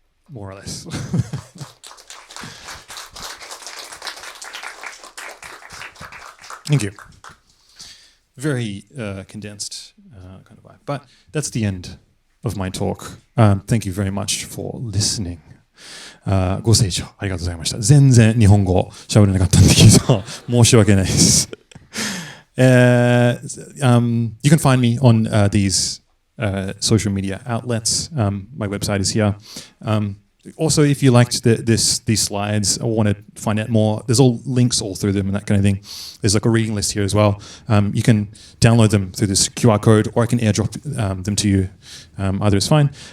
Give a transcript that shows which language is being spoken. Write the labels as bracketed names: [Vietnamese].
[English] more or less. Thank you. Very condensed kind of vibe. But that's the end of my talk. Thank you very much for listening. [Japanese] ご清聴ありがとうございました。全然日本語喋れなかったんだけど、申し訳ないです。 [English] You can find me on these social media outlets. My website is here. Also, if you liked these slides or want to find out more, there's all links all through them and that kind of thing. There's like a reading list here as well. You can download them through this QR code, or I can airdrop them to you. Either is fine.